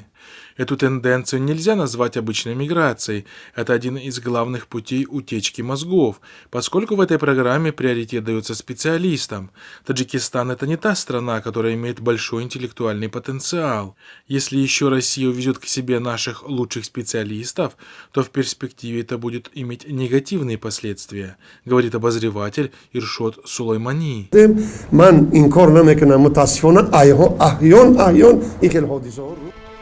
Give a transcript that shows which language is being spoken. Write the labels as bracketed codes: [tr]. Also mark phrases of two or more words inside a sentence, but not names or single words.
[ru] Эту тенденцию нельзя назвать обычной миграцией, это один из главных путей утечки мозгов, поскольку в этой программе приоритет дается специалистам. Таджикистан – это не та страна, которая имеет большой интеллектуальный потенциал. Если еще Россия увезет к себе наших лучших специалистов, то в перспективе это будет иметь негативные последствия, говорит обозреватель Иршод Сулеймани. [fa] من این کار نمیکنم متاسفانه احیان این خیلی حادثه ها رو